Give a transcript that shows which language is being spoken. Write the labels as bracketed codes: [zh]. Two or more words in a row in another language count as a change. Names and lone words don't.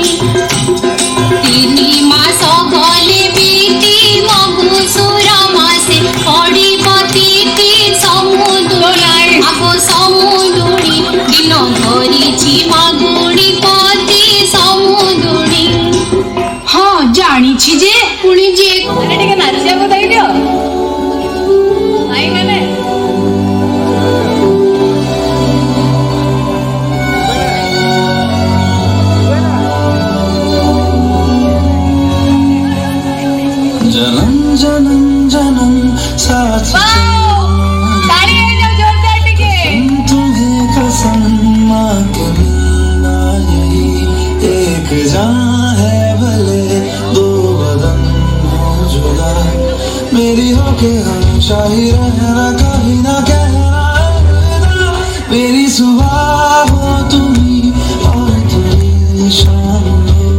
[or] 3 ମାସ ଗଲେ ବିତି ମଗୁସୁର ମାସେ ପଡ଼ିବ ତିଥି ସମୁଦୁଣୀ ଆଗ ସମୁଦୁଣୀ ଦିନ ଧରିଛି ମାଗୁଣି ପତି ସମୁଦୁଣୀ। ହଁ ଜାଣିଛି ଯେ ପୁଣି ଯେ ଟିକେ ନାଚିବାକୁ ଦେଇଦିଅ ଭାଇମାନେ। [hi] जन्म जन्म जन्म साथ [or] ताली ହେଇଯାଉ ଜୋରଦାର ଟିକେ। [hi] तुम्हें कसम माँ के मिलना यही एक जान है, भले 2 बदन हो जुदा, मेरी होके हमेशा ही रहना, कभी ना कहना अलविदा, मेरी सुबह हो तुम्ही और तुम्ही शाम।